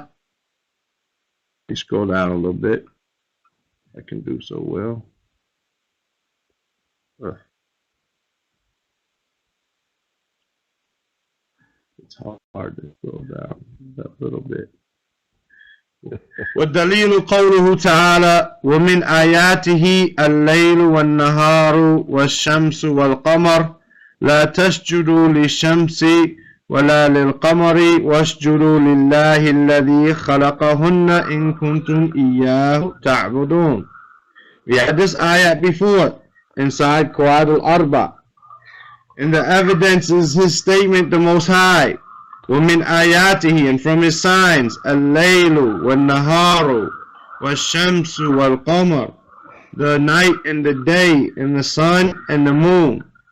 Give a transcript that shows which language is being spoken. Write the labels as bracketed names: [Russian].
[English] Let me scroll down a little bit. I can do so well. It's hard to scroll down a little bit. [Arabic] والدليل قوله تعالى ومن آياته الليل والنهار والشمس والقمر لا تسجدوا للشمس ولا للقمر واسجدوا لله الذي خلقهن إن كنتم إياه تعبدون. [English] We had this ayat before inside Quad al-Arba. And the evidence is his statement, the Most High. [Arabic] وَمِنْ آيَاتِهِ, [English] and from his signs, [Arabic] اللَّيْلُ وَالنَّهَارُ وَالشَّمْسُ وَالْقَمَرُ, [English] the night and the day, and the sun and the moon.